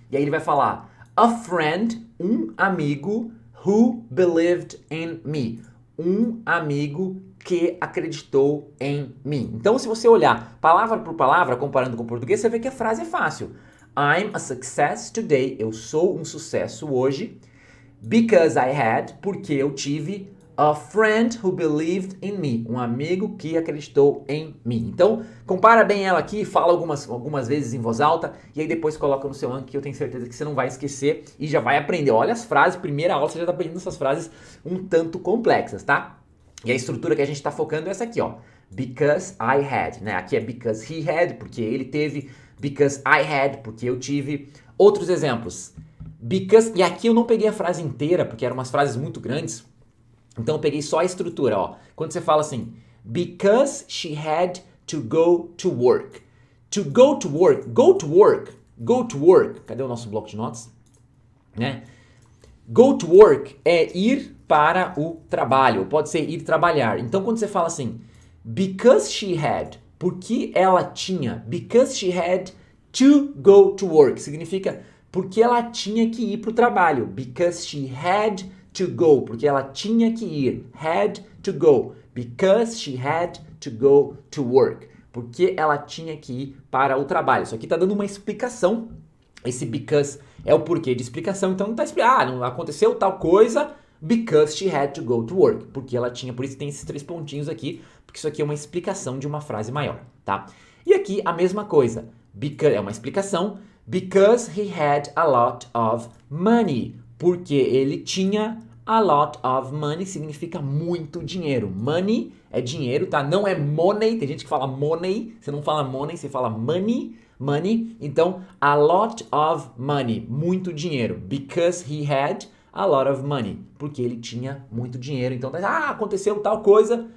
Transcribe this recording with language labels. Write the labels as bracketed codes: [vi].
[pt] E aí ele vai falar [en] a friend, [pt] um amigo, [en] who believed in me. [pt] Um amigo que acreditou em mim. Então, se você olhar palavra por palavra, comparando com o português, você vê que a frase é fácil. [en] I'm a success today. [pt] Eu sou um sucesso hoje. [en] Because I had, [pt] porque eu tive [en] a friend who believed in me. [pt] Um amigo que acreditou em mim. Então, compara bem ela aqui, fala algumas vezes em voz alta e aí depois coloca no seu Anki que eu tenho certeza que você não vai esquecer e já vai aprender. Olha as frases, primeira aula você já está aprendendo essas frases um tanto complexas, tá? E a estrutura que a gente está focando é essa aqui, ó. [en] Because I had, [pt] né? Aqui é [en] because he had, [pt] porque ele teve. [en] Because I had, [pt] porque eu tive. Outros exemplos. Because, e aqui eu não peguei a frase inteira, porque eram umas frases muito grandes. Então eu peguei só a estrutura, ó. Quando você fala assim, [en] because she had to go to work. To go to work, go to work, go to work. [pt] Cadê o nosso bloco de notas? Né? [en] Go to work [pt] é ir para o trabalho, pode ser ir trabalhar. Então quando você fala assim, because she had, porque ela tinha, [en] because she had to go to work, [pt] significa porque ela tinha que ir para o trabalho. [en] Because she had to go. [pt] Porque ela tinha que ir. [en] Had to go. Because she had to go to work. [pt] Porque ela tinha que ir para o trabalho. Isso aqui está dando uma explicação. Esse because é o porquê de explicação. Então não está explicando. Não aconteceu tal coisa [en] because she had to go to work. [pt] Porque ela tinha, por isso tem esses 3 pontinhos aqui. Porque isso aqui é uma explicação de uma frase maior, tá? E aqui a mesma coisa. Because, é uma explicação. [en] Because he had a lot of money. [pt] Porque ele tinha [en] a lot of money, [pt] significa muito dinheiro. Money é dinheiro, tá? Não é money. Tem gente que fala money. Você não fala money, você fala money. Money. Então, [en] a lot of money. [pt] Muito dinheiro. [en] Because he had a lot of money. [pt] Porque ele tinha muito dinheiro. Então, aconteceu tal coisa.